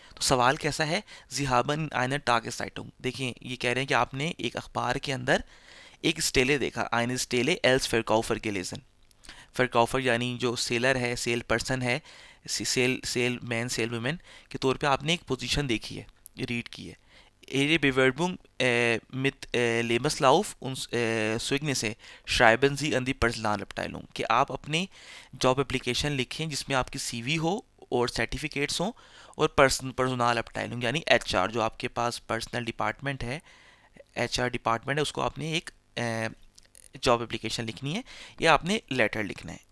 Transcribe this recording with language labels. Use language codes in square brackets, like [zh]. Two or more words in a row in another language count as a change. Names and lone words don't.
[hi] तो सवाल कैसा है, [de] Sie haben einer Tageszeitung, [hi] देखिए ये कह रहे हैं कि आपने एक अखबार के अंदर एक स्टेले देखा, [de] einer Stelle als Verkäufer [hi] के लेजन। फरकाउफर यानी जो सेलर है, [en] sale person [hi] है, [en] sale man sale woman [hi] के तौर पे आपने एक पोजीशन देखी है, रीड की है। [de] Ihre Bewerbung mit Lebenslauf und Zeugnisse schreiben Sie an die Personalabteilung, [hi] कि आप अपनी [en] job application [hi] लिखें जिसमें आपकी सीवी हो और सर्टिफिकेट्स हों, और पर्सनल अपटाइलिंग यानी एचआर, जो आपके पास [en] personal department [hi] है, [en] HR department [hi] है, उसको आपने एक [en] job application [hi] लिखनी है या आपने लेटर लिखना है।